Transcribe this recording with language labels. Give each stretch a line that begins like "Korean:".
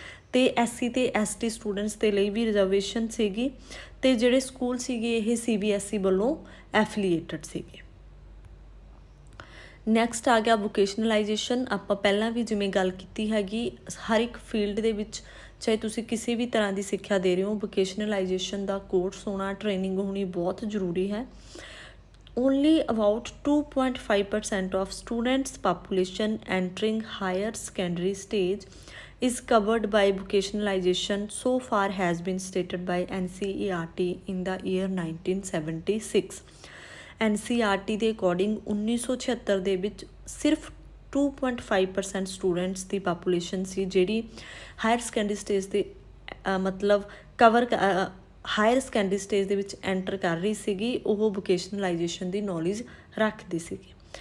Punjabi: ਅਤੇ SC ਅਤੇ ST students ਦੇ ਲਈ ਵੀ ਰਿਜ਼ਰਵੇਸ਼ਨ ਸੀਗੀ, ਅਤੇ ਜਿਹੜੇ ਸਕੂਲ ਸੀਗੇ ਇਹ CBSE ਵੱਲੋਂ ਐਫੀਲੀਏਟਡ ਸੀਗੇ। ਨੈਕਸਟ ਆ ਗਿਆ ਵੋਕੇਸ਼ਨਲਾਈਜੇਸ਼ਨ। ਆਪਾਂ ਪਹਿਲਾਂ ਵੀ ਜਿਵੇਂ ਗੱਲ ਕੀਤੀ ਹੈਗੀ, ਹਰ ਇੱਕ ਫੀਲਡ ਦੇ ਵਿੱਚ ਚਾਹੇ ਤੁਸੀਂ ਕਿਸੇ ਵੀ ਤਰ੍ਹਾਂ ਦੀ ਸਿੱਖਿਆ ਦੇ ਰਹੇ ਹੋ, ਵੋਕੇਸ਼ਨਲਾਈਜੇਸ਼ਨ ਦਾ ਕੋਰਸ ਹੋਣਾ, ਟ੍ਰੇਨਿੰਗ ਹੋਣੀ ਬਹੁਤ ਜ਼ਰੂਰੀ ਹੈ।
English: Only about 2.5% of students' population entering higher secondary stage is covered by vocationalization, so far has been stated by NCERT in the year 1976.
Punjabi: NCERT ਦੇ ਅਕੋਰਡਿੰਗ 1976 ਦੇ ਵਿੱਚ ਸਿਰਫ 2.5% ਸਟੂਡੈਂਟਸ ਦੀ ਪਾਪੂਲੇਸ਼ਨ ਸੀ ਜਿਹੜੀ ਹਾਇਰ ਸੈਕੰਡਰੀ ਸਟੇਜ 'ਤੇ ਮਤਲਬ ਹਾਇਰ ਸੈਕੰਡਰੀ ਸਟੇਜ ਦੇ ਵਿੱਚ enter ਕਰ ਰਹੀ ਸੀਗੀ ਉਹ ਵੋਕੇਸ਼ਨਲਾਈਜੇਸ਼ਨ ਦੀ ਨੌਲੇਜ ਰੱਖਦੀ ਸੀਗੀ।